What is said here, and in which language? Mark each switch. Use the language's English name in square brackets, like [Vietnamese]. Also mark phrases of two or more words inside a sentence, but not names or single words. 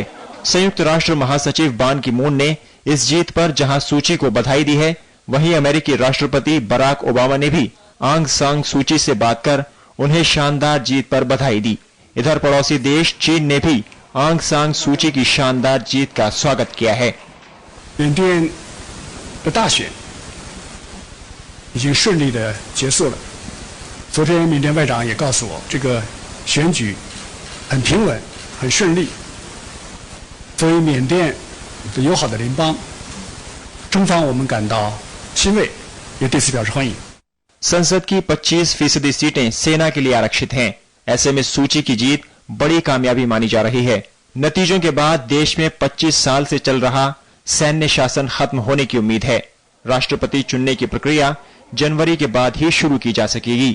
[Hindi] संयुक्त राष्ट्र महासचिव बान की मून ने इस जीत पर जहां सूची को बधाई दी है, वहीं अमेरिकी राष्ट्रपति बराक ओबामा ने भी आंग सान सूची से बात कर उन्हें शानदार जीत पर बधाई दी। इधर पड़ोसी देश चीन ने भी आंग सान सूची की शानदार जीत का स्वागत किया है। [Chinese] 缅甸的大选已经顺利的结束了。昨天缅甸外长也告诉我，这个选举很平稳、很顺利。作为缅甸的友好的邻邦，中方我们感到欣慰，也对此表示欢迎。 [Hindi] संसद की 25% सीटें सेना के लिए आरक्षित हैं। ऐसे में सूची की जीत बड़ी कामयाबी मानी जा रही है। नतीजों के बाद देश में 25 साल से चल रहा सैन्य शासन खत्म होने की उम्मीद है। राष्ट्रपति चुनने की प्रक्रिया जनवरी के बाद ही शुरू की जा सकेगी।